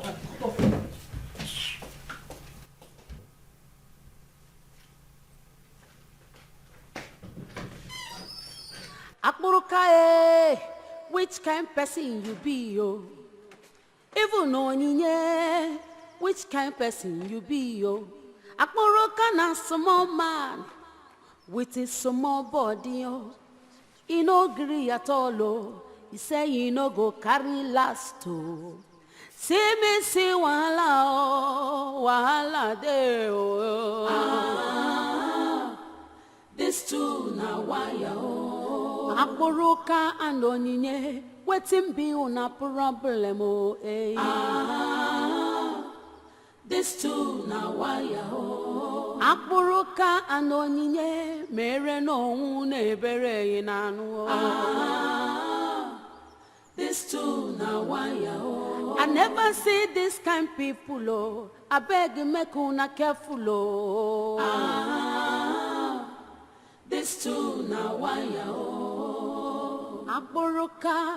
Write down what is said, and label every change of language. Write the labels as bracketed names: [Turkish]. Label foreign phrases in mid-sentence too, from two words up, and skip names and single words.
[Nigerian Pidgin] Akburuka which kind person you be yo? Even onyinye, which kind person you be yo? Akburuka na small man with his small body yo. He no gree at all oh. He say he no go carry last oh. See me see wahala oh, wahala de oh. This too na wire oh. Akburuka and onyinye, wetin be una problem oh eh. This too na wire oh. [Igbo] Akburuka and onyinye, mere no una ebere inanu oh. [Nigerian Pidgin] This too na wire oh. I never see this kind people oh. I beg make una careful oh. This too na wire oh.